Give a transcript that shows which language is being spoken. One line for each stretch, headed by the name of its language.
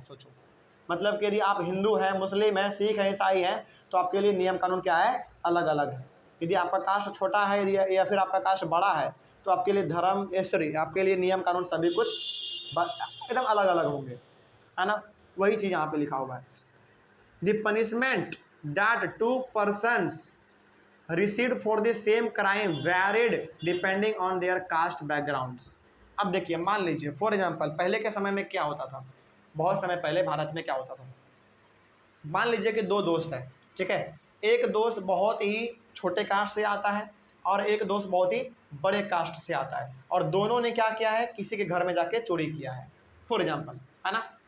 Hindi: सोचो, मतलब कि यदि आप हिंदू हैं, मुस्लिम हैं, सिख हैं, ईसाई हैं, तो आपके लिए नियम कानून क्या है, अलग अलग है। यदि आपका कास्ट छोटा है या फिर आपका कास्ट बड़ा है तो आपके लिए धर्म आपके लिए नियम कानून सभी कुछ एकदम अलग अलग होंगे, है ना। वही चीज़ यहाँ पे लिखा हुआ है।
English: The punishment that 2 persons received for the same crime varied depending on their caste backgrounds।
Hindi: अब देखिए, मान लीजिए
English: for example
Hindi: पहले के समय में क्या होता था, बहुत समय पहले भारत में क्या होता था, मान लीजिए कि 2 दोस्त हैं, ठीक है। एक दोस्त बहुत ही छोटे कास्ट से आता है और एक दोस्त बहुत ही बड़े कास्ट से आता है, और दोनों ने क्या किया है, किसी के घर में जाके चोरी किया है,
English: for example,
Hindi: है ना।